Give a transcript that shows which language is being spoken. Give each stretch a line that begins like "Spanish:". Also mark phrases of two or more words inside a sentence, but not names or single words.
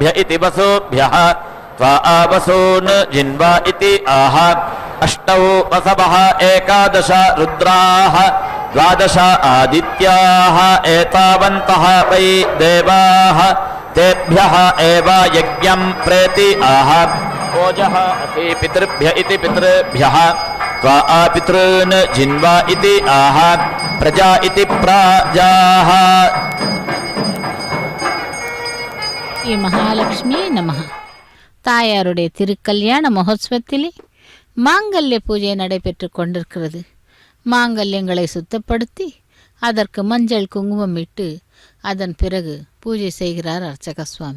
Sanskrit: इति वसुभ्यः त्वा आवसून् जिन्वा इति आह अष्टौ वसवः एकादश रुद्राः द्वादश आदित्याः एतावन्तः वै देवाः तेभ्यः एव यज्ञम् प्रेति आह ओजः असि पितृभ्य इति पितृभ्यः त्वा पितॄन् जिन्वा इति आह प्रजा इति प्राजाः महालक्ष्मी नमः.
Tamil: தாயாருடைய திருக்கல்யாண மகோத்சவத்திலே மாங்கல்ய பூஜை நடைபெற்று கொண்டிருக்கிறது. மாங்கல்யங்களை சுத்தப்படுத்தி அதற்கு மஞ்சள் குங்குமம் இட்டு அதன் பிறகு பூஜை செய்கிறார் அர்ச்சக சுவாமி.